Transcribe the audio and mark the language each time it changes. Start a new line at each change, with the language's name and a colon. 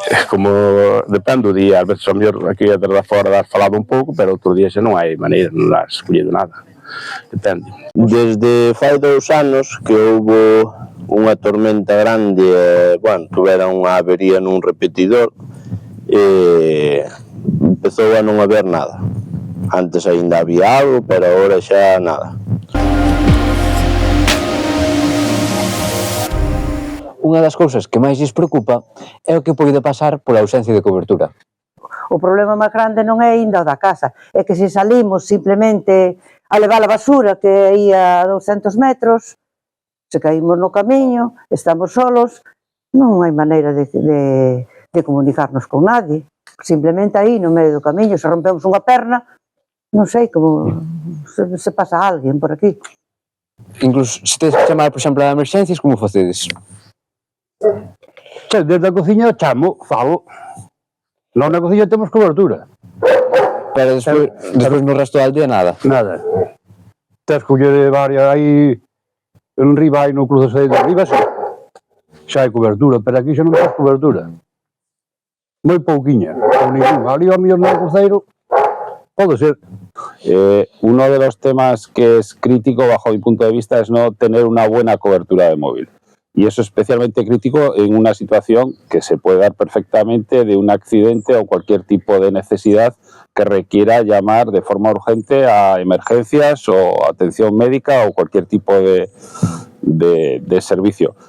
Galician: Como depende do día, a veces a mellor aquí desde fora das falado un pouco, pero outro día xa non hai maneira, non has escollido nada. Depende. Desde fai 2 anos que houbo unha tormenta grande, bueno, tuvera unha avería nun repetidor, empezou a non haber nada. Antes ainda había algo, pero agora xa nada. Unha das cousas que máis lles preocupa é o que pode pasar pola ausencia de cobertura. O problema máis grande non é ainda o da casa, é que se salimos simplemente a levar a basura que ia a 200 metros, se caímos no camiño, estamos solos, non hai maneira de comunicarnos con nadie. Simplemente aí, no medio do camiño, se rompemos unha perna, non sei como se pasa alguén por aquí. Incluso, se tedes que chamar, por exemplo, a emerxencias, como facedes? Desde a cociña chamo, falo. Non na cociña temos cobertura. Pero despois no resto do aldea nada. Nada. Tes que coller varias aí, en riba aí no cruceiro de arriba, xa hai cobertura, pero aquí xa non tens cobertura. Moi pouquiña, ou ningún. Ali ao mellor no cruceiro, pode ser.
Spanish: Uno de los temas que es crítico bajo mi punto de vista es no tener una buena cobertura de móvil. Y eso es especialmente crítico en una situación que se puede dar perfectamente de un accidente o cualquier tipo de necesidad que requiera llamar de forma urgente a emergencias o atención médica o cualquier tipo de servicio.